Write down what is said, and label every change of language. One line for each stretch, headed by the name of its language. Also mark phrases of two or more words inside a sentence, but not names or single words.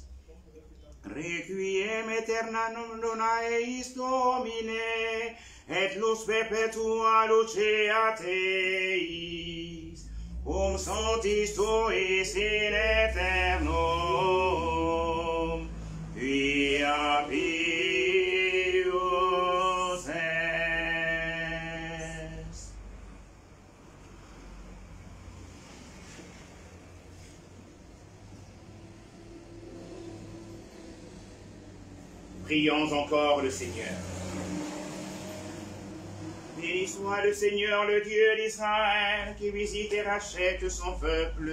Latin: Requiem aeternam dona eis Domine, et lux perpetua lucea Teis, sanctis tuis in aeternum, quia pius est.
French: Prions encore le Seigneur. Béni soit le Seigneur, le Dieu d'Israël, qui visite et rachète son peuple.